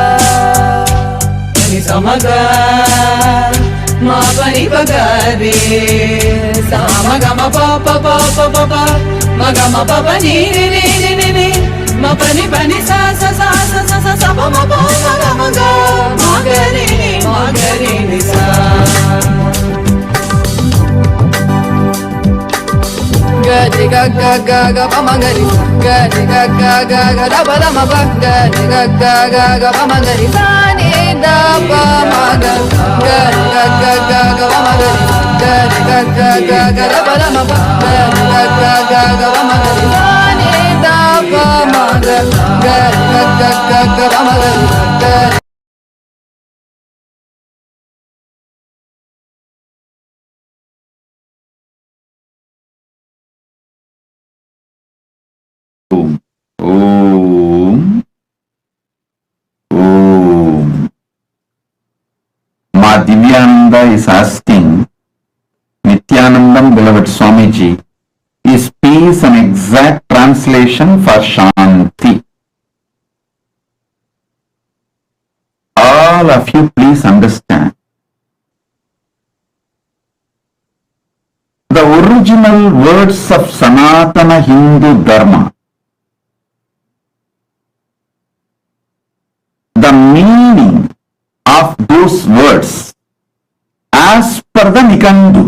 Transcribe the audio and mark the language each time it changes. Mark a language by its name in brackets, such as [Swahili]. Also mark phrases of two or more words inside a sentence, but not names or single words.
[English] Pani samaga ma pani bagare sama ga ma pa pa pa pa pa pa ma ga ma pa pa ni ma pani pani sa sa sa sa sa sa sa pa ma pa ma ga ma ga ni sa. Good ni ga ga ga ga pa ma ga ri ga ni ga ga ga ga da pa da ma pa ga ni ga ga ga ga pa ma ga ri sa ni da pa ma ga ga ni ga ga ga ga pa ma ga ri ga ni ga ga ga ga da pa da ma pa ga ni ga ga ga ga pa ma ga ri sa ni da pa ma ga ga ni ga ga ga ga pa ma ga ri ga Om. Om. Om. Ma Divyananda is asking, Nithyanandam, beloved Swamiji, is peace an exact translation for Shanti? All of you please understand. The original words of Sanatana Hindu Dharma, the meaning of those words as per the Nikandu.